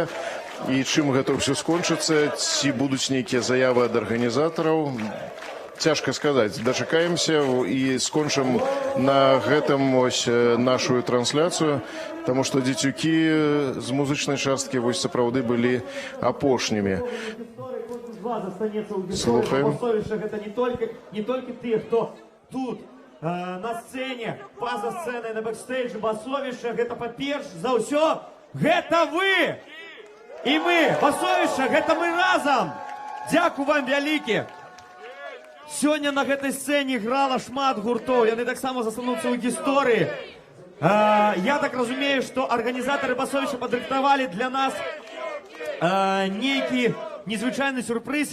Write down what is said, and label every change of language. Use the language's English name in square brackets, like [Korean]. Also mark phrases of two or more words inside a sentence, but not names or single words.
[Belarusian] І чым гэта ўсё скончыцца, ці будуць нейкія заявы ад арганізатараў, цяжка сказаць. Дачакаемся і скончым на гэтым ось нашу трансляцыю, таму што дзецюкі з музычнай часткі вось сапраўды былі апошнімі. Слухаем. [Russian] Это не только те, кто тут на сцене, поза сценой, [Belarusian] на бэкстейджі басовішча, гэта па-перш за ўсё, гэта вы! І мы, басовішча, гэта мы разам! Дзякуй вам вялікі! Сёння на гэтай сцэне грала шмат гуртоў, яны таксама застануцца ў гісторыі. Я так разумею, што арганізатары басовішча падрыхтавалі для нас нейкі незвычайны сюрпрыз.